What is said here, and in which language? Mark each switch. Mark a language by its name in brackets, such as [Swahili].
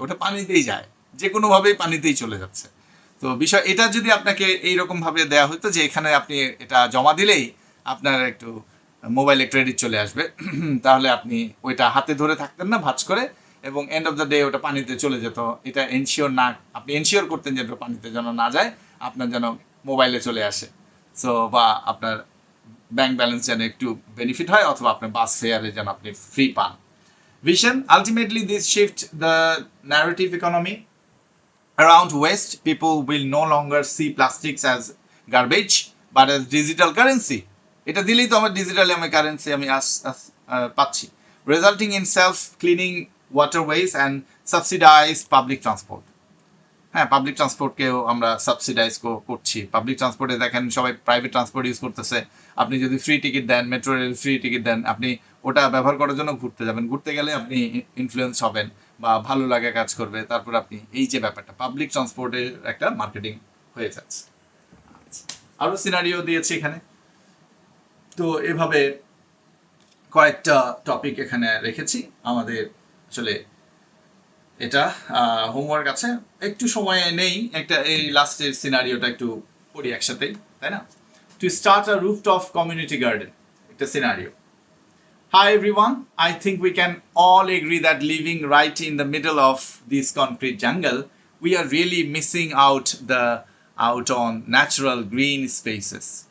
[Bangla] ওটা পানিতেই যায়, যে কোনোভাবেই পানিতেই চলে যাচ্ছে। তো বিষয় এটা যদি আপনাকে এইরকম ভাবে দেওয়া হতো যে এখানে আপনি এটা জমা দিলেই আপনার একটু মোবাইলে ক্রেডিট চলে আসবে, তাহলে আপনি ওইটা হাতে ধরে থাকতেন না ভাঁজ করে, এবং এন্ড অফ দ্য ডে ওটা পানিতে চলে যেত। এটা আপনি এনশিওর করতেন যে পানিতে যেন না যায়, আপনার যেন মোবাইলে চলে আসে। সো বা আপনার ব্যাংক ব্যালেন্স যেন একটু বেনিফিট হয়, অথবা আপনার বাস ফেয়ারে যেন আপনি ফ্রি পান। [English] Vision, ultimately this shift the narrative economy around waste. People will no longer see plastics as garbage but as digital currency. [Bangla] এটা দিলেই তো আমার ডিজিটালি আমি কারেন্সি আমি পাচ্ছি, [English] Resulting in self cleaning waterways and subsidise public transport. [Bangla] হ্যাঁ, public ট্রান্সপোর্টকেও আমরা subsidise করছি। পাবলিক ট্রান্সপোর্টে দেখেন সবাই প্রাইভেট ট্রান্সপোর্ট ইউজ করতেছে। আপনি যদি ফ্রি টিকিট দেন, মেট্রো রেল ফ্রি টিকিট দেন, আপনি ওটা ব্যবহার করার জন্য ঘুরতে যাবেন, ঘুরতে গেলে আপনি ইনফ্লুয়েন্স হবেন বা ভালো লাগে কাজ করবে, তারপর আপনি এই যে ব্যাপারটা পাবলিক ট্রান্সপোর্টের একটা মার্কেটিং হয়ে যাচ্ছে। আরও সিনারিও দিয়েছি এখানে। তো এভাবে কয়েকটা টপিক এখানে রেখেছি আমাদের। আসলে এটা হোমওয়ার্ক আছে, একটু সময় নেই, একটা এই লাস্টের সিনারিওটা একটু পড়ি একসাথেই, তাই না? [English] to start a rooftop community garden, [Bangla] একটা scenario. [English] Hi everyone, I think we can all agree that living right in the middle of this concrete jungle, we are really missing out on natural green spaces.